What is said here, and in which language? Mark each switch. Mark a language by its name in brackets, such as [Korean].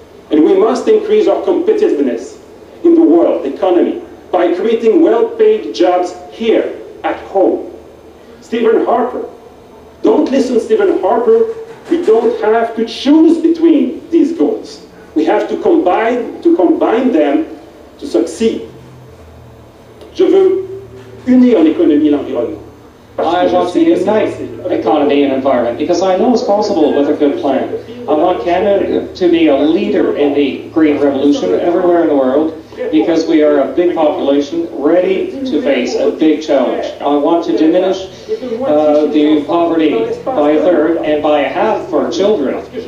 [English] And we must increase our competitiveness in the world economy by creating well-paid jobs here at home. Stephen Harper. Don't listen, Stephen Harper. We don't have to choose between these goals. We have to combine them to succeed. [French] Je veux unir l'économie et l'environnement. [English] I want to unite economy and environment because I know it's possible with a good plan. I want Canada to be a leader in the green revolution everywhere in the world because we are a big population ready to face a big challenge. I want to diminish the poverty by a third and by a half for children.